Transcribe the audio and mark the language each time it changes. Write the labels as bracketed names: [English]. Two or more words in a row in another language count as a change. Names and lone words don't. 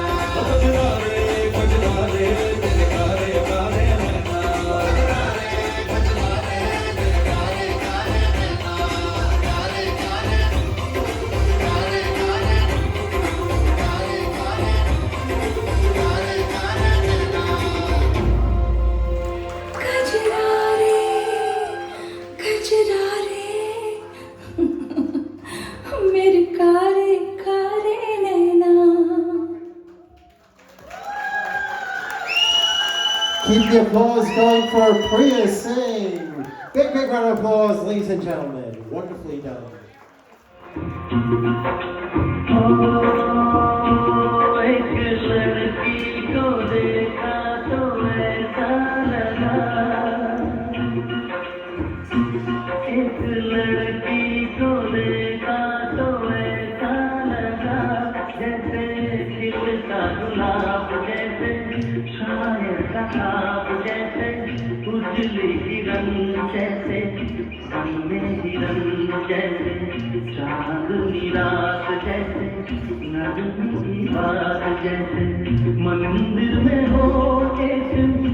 [Hindi] ओ कजरारे कजरारे तेरे काले काले नैना, कजरारे कजरारे तेरे काले काले नैना, काले काले काले काले काले काले काले नैना। कजरारे कजरारे मेरे कारे कारे नैना। [English] Keep the applause going for Priya Singh. Big round of applause, ladies and gentlemen. Wonderfully done. [Hindi] एक लड़की को देखा तो ऐसा लगा, एक लड़की को देखा तो ऐसा लगा, जैसे खिलता गुलाब, जैसे शायर का ख्वाब, जैसे उजली किरण, जैसे मन में हिरन, जैसे चांदनी रात, जैसे नगीनी बात, जैसे मंदिर में हो एक